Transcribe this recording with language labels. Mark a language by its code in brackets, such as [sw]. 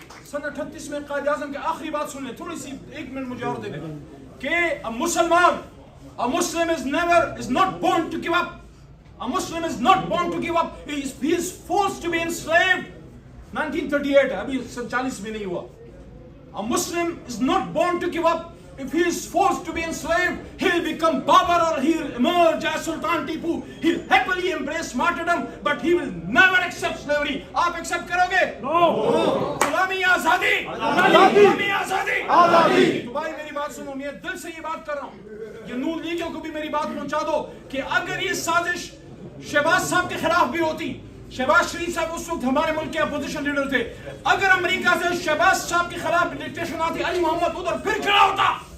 [ur] سن 38 میں قائد اعظم کے آخری بات سن لیں، تھوڑی سی 1 منٹ مجھے اور دے دیں، کہ [en] a Muslim is not born to give up. A Muslim is not born to give up. He is forced to be enslaved. [ur] 1938 ابھی 47 بھی نہیں ہوا. [en] A Muslim is not born to give up. If he is forced to be enslaved, he'll become Babar or he'll emerge as Sultan Tipu. He'll happily embrace martyrdom, but he will never accept slavery. [ur] آپ accept کرو گے؟ No. غلامی یا آزادی؟ آزادی. غلامی یا آزادی؟ آزادی. تو بھائی میری بات سنو، میں دل سے یہ بات کر رہا ہوں، یہ نون لیگیوں کو بھی میری بات پہنچا دو کہ اگر یہ سازش شہباز صاحب کے خلاف بھی ہوتی، شہباز شریف صاحب اس وقت ہمارے ملک کے اپوزیشن لیڈر تھے، اگر امریکہ سے شہباز صاحب کے خلاف ڈکٹیشن آتی، علی محمد ادھر پھر کھڑا ہوتا.